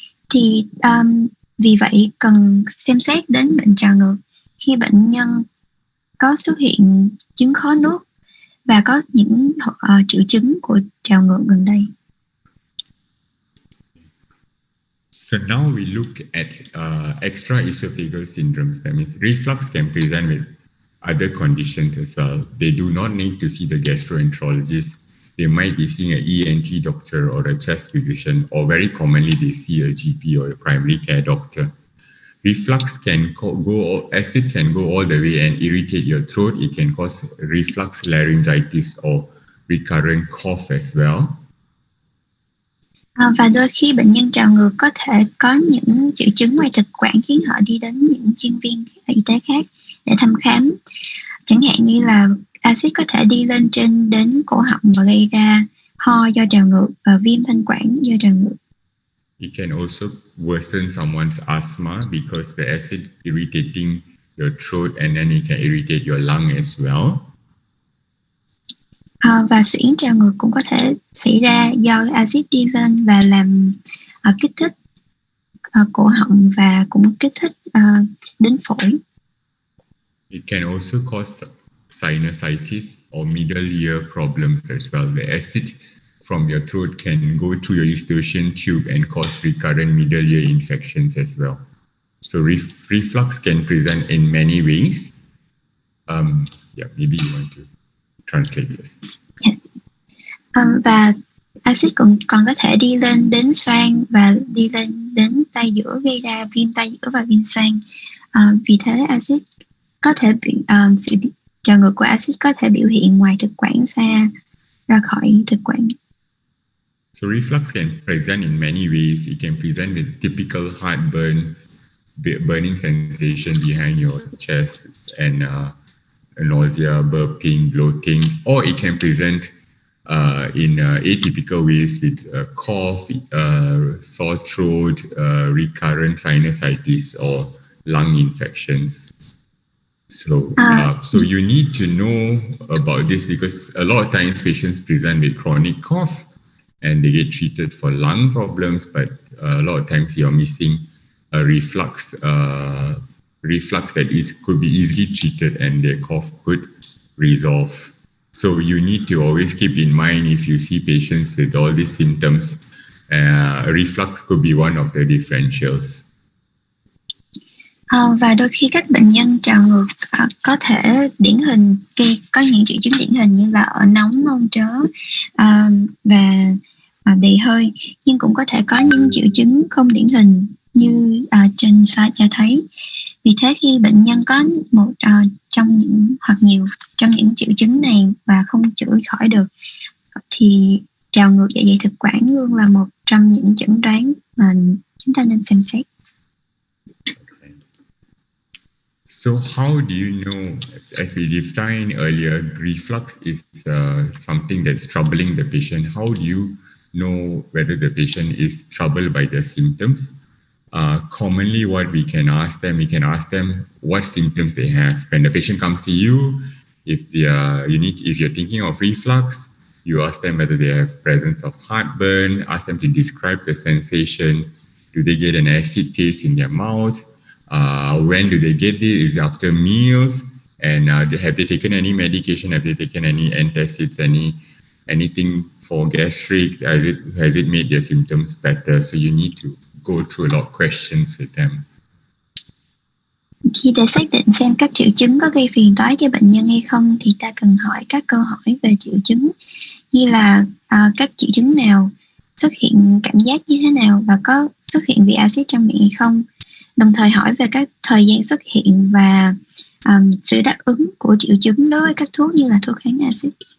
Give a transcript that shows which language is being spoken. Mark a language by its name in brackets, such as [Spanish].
[Vietnamese] Thì vì vậy cần xem xét đến bệnh trào ngược khi bệnh nhân có xuất hiện chứng khó nuốt và có những triệu chứng của trào ngược gần đây. [English] So now we look at extra esophageal syndromes. That means reflux can present with other conditions as well. They do not need to see the gastroenterologist. They might be seeing an ENT doctor or a chest physician, or very commonly they see a GP or a primary care doctor. Reflux acid can go all the way and irritate your throat. It can cause reflux laryngitis or recurrent cough as well. [Vietnamese] Và đôi khi bệnh nhân trào ngược có thể có những triệu chứng ngoài thực quản khiến họ đi đến những chuyên viên y tế khác để thăm khám. Chẳng hạn như là axit có thể đi lên trên đến cổ họng và gây ra ho do trào ngược và viêm thanh quản do trào ngược. [English] It can also worsen someone's asthma because the acid irritating your throat, and then it can irritate your lung as well. [Vietnamese] Và suyễn trào ngược cũng có thể xảy ra do axit đi lên và làm kích thích cổ họng và cũng kích thích đến phổi. [English] It can also cause sinusitis or middle ear problems as well. The acid from your throat can go through your eustachian tube and cause recurrent middle ear infections as well. So reflux can present in many ways. Maybe you want to translate first. [Vietnamese] Và axit còn có thể đi lên đến xoang và đi lên đến tay giữa, gây ra viêm tay giữa và viêm xoang. Vì thế axit có thể sự trào ngược của axit có thể biểu hiện ngoài thực quản xa ra khỏi thực quản. [English] So reflux can present in many ways. It can present with typical heartburn, burning sensation behind your chest, and nausea, burping, bloating, or it can present in atypical ways with cough, sore throat, recurrent sinusitis, or lung infections. So you need to know about this because a lot of times patients present with chronic cough and they get treated for lung problems, but a lot of times you're missing a reflux that could be easily treated and their cough could resolve. So you need to always keep in mind if you see patients with all these symptoms, reflux could be one of the differentials. [Vietnamese] Và đôi khi các bệnh nhân trào ngược có thể điển hình có những triệu chứng điển hình như là ở nóng, nôn trớ và đầy hơi, nhưng cũng có thể có những triệu chứng không điển hình như trên slide cho thấy. Vì thế khi bệnh nhân có một trong những hoặc nhiều trong những triệu chứng này và không chữa khỏi được thì trào ngược dạ dày thực quản luôn là một trong những chẩn đoán mà chúng ta nên xem xét. [English] So how do you know, as we defined earlier, reflux is something that's troubling the patient. How do you know whether the patient is troubled by the symptoms? Commonly what we can ask them what symptoms they have. When the patient comes to you, if you're thinking of reflux, you ask them whether they have presence of heartburn, ask them to describe the sensation. Do they get an acid taste in their mouth? When do they get it? Is it after meals? And have they taken any medication? Have they taken any antacids? Anything for gastric? Has it made their symptoms better? So you need to go through a lot of questions with them. [Vietnamese] Khi để xác định xem các triệu chứng có gây phiền toái cho bệnh nhân hay không thì ta cần hỏi các câu hỏi về triệu chứng, như là các triệu chứng nào, xuất hiện cảm giác như thế nào và có xuất hiện vị axit trong miệng hay không. Đồng thời hỏi về các thời gian xuất hiện và sự đáp ứng của triệu chứng đối với các thuốc như là thuốc kháng axit.